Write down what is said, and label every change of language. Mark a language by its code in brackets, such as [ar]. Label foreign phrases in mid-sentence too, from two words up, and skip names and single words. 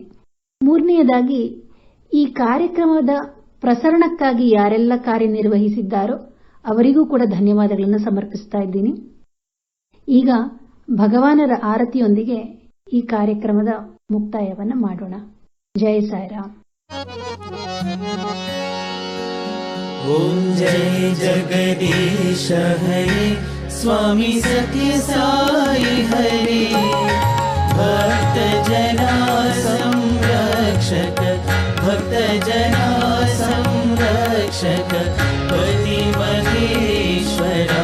[kn] ಮೂರನೆಯದಾಗಿ ಈ ಕಾರ್ಯಕ್ರಮದ ಪ್ರಸರಣಕ್ಕಾಗಿ ಯಾರೆಲ್ಲ ಕಾರ್ಯನಿರ್ವಹಿಸಿದ್ದಾರೋ ಅವರಿಗೂ ಕೂಡ ಧನ್ಯವಾದಗಳನ್ನು ಸಮರ್ಪಿಸ್ತಾ ಇದ್ದೀನಿ. ಈಗ ಭಗವಾನರ ಆರತಿಯೊಂದಿಗೆ ಈ ಕಾರ್ಯಕ್ರಮದ ಮುಕ್ತಾಯವನ್ನು ಮಾಡೋಣ. ಜೈ ಸಾಯಿರಾಮ್. [hi] ॐ जय जगदीश हरे स्वामी सत्य साई हरे. भक्त जना संरक्षक, भक्त जना संरक्षक पति महेश्वरा.